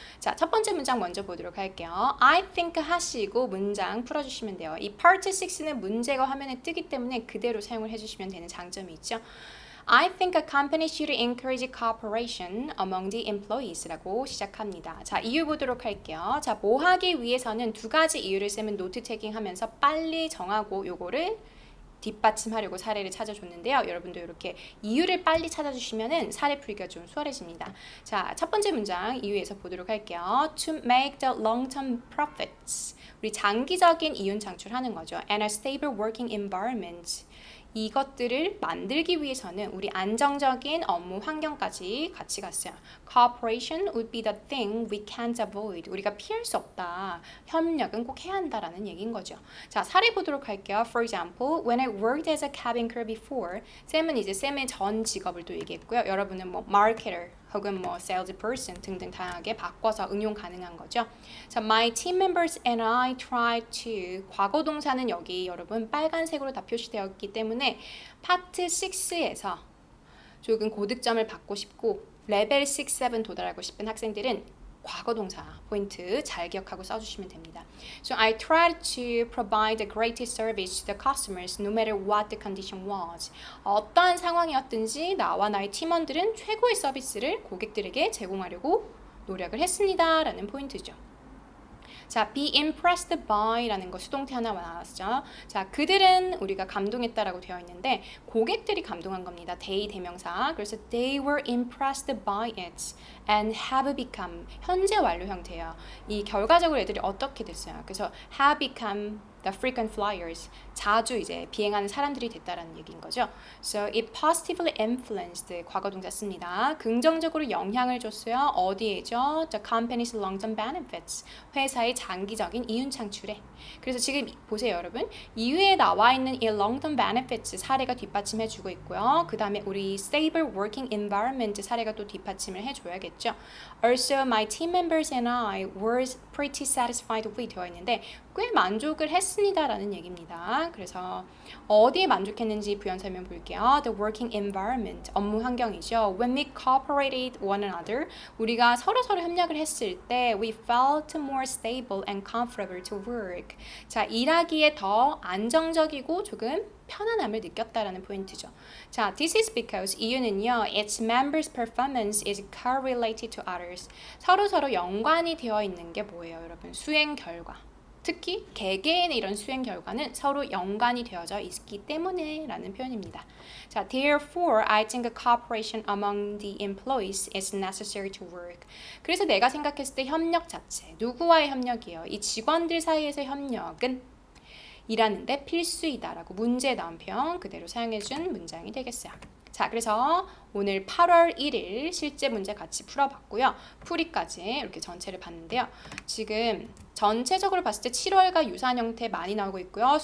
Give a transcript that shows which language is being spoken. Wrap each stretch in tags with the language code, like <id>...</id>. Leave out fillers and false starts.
<ko>자, 첫 번째 문장 먼저 보도록 할게요.</ko> <en>I think</en> <ko>하시고 문장 풀어주시면 돼요. 이 Part 6는 문제가 화면에 뜨기 때문에 그대로 사용을 해주시면 되는 장점이 있죠.</ko> <en>I think a company should encourage cooperation among the employees</en> <ko>라고 시작합니다. 자, 이유 보도록 할게요. 자, 뭐 하기 위해서는 두 가지 이유를 쌤은 노트 테이킹 하면서 빨리 정하고 요거를 뒷받침하려고 사례를 찾아줬는데요. 여러분도 이렇게 이유를 빨리 찾아주시면은 사례 풀기가 좀 수월해집니다. 자, 첫 번째 문장 이유에서 보도록 할게요.</ko> <en>To make the long-term profits.</en> <ko>우리 장기적인 이윤 창출하는 거죠.</ko> <en>And a stable working environment.</en> <ko>이것들을 만들기 위해서는 우리 안정적인 업무 환경까지 같이 갔어요.</ko> <en>Cooperation would be the thing we can't avoid.</en> <ko>우리가 피할 수 없다. 협력은 꼭 해야 한다라는 얘기인 거죠. 자, 사례 보도록 할게요.</ko> <en>For example, when I worked as a cabin crew before,</en> <ko>쌤은 이제 쌤의 전 직업을 또 얘기했고요. 여러분은 뭐 marketer 혹은 뭐 salesperson 등등 다양하게 바꿔서 응용 가능한 거죠. 자,</ko> <en>my team members and I tried to</en> <ko>과거 동사는 여기 여러분 빨간색으로 다 표시되었기 때문에 파트 6에서 조금 고득점을 받고 싶고 레벨 6, 7 도달하고 싶은 학생들은 과거 동사 포인트 잘 기억하고 써주시면 됩니다.</ko> <en>So I tried to provide the greatest service to the customers no matter what the condition was.</en> <ko>어떠한 상황이었든지 나와 나의 팀원들은 최고의 서비스를 고객들에게 제공하려고 노력을 했습니다. 라는 포인트죠. 자,</ko> <en>be impressed by</en> <ko>라는 거 수동태 하나 나왔죠. 자, 그들은 우리가 감동했다라고 되어 있는데 고객들이 감동한 겁니다. they 대명사. 그래서</ko> <en>they were impressed by it and have become</en> <ko>현재 완료 형태예요. 이 결과적으로 애들이 어떻게 됐어요? 그래서</ko> <en>have become the frequent flyers.</en> <ko>자주 이제 비행하는 사람들이 됐다라는 얘기인 거죠.</ko> <en>So it positively influenced</en> <ko>과거 동사 씁니다. 긍정적으로 영향을 줬어요. 어디에죠?</ko> <en>The company's long-term benefits.</en> <ko>회사의 장기적인 이윤 창출에. 그래서 지금 보세요, 여러분. 이유에 나와 있는 이 long-term benefits 사례가 뒷받침해 주고 있고요. 그 다음에 우리 stable working environment 사례가 또 뒷받침을 해줘야겠죠.</ko> <en>Also, my team members and I were pretty satisfied with</en> <ko>되어 있는데 꽤 만족을 했습니다라는 얘기입니다. 그래서 어디에 만족했는지 부연 설명 볼게요.</ko> <en>The working environment,</en> <ko>업무 환경이죠.</ko> <en>When we cooperated one another,</en> <ko>우리가 서로 협력을 했을 때</ko> <en>we felt more stable and comfortable to work.</en> <ko>자, 일하기에 더 안정적이고 조금 편안함을 느꼈다라는 포인트죠.</ko> <en>자, this is because</en> <ko>이유는요,</ko> <en>its members' performance is correlated to others.</en> <ko>서로 연관이 되어 있는 게 뭐예요, 여러분? 수행 결과. 특히 개개인의 이런 수행 결과는 서로 연관이 되어져 있기 때문에 라는 표현입니다.</ko> <en>자, therefore, I think cooperation among the employees is necessary to work.</en> <ko>그래서 내가 생각했을 때 협력 자체, 누구와의 협력이에요? 이 직원들 사이에서 협력은 일하는데 필수이다라고 문제에 나온 표현 그대로 사용해준 문장이 되겠어요. 자, 그래서 오늘 8월 1일 실제 문제 같이 풀어봤고요. 풀이까지 이렇게 전체를 봤는데요. 지금 전체적으로 봤을 때 7월과 유사한 형태 많이 나오고 있고요.</ko>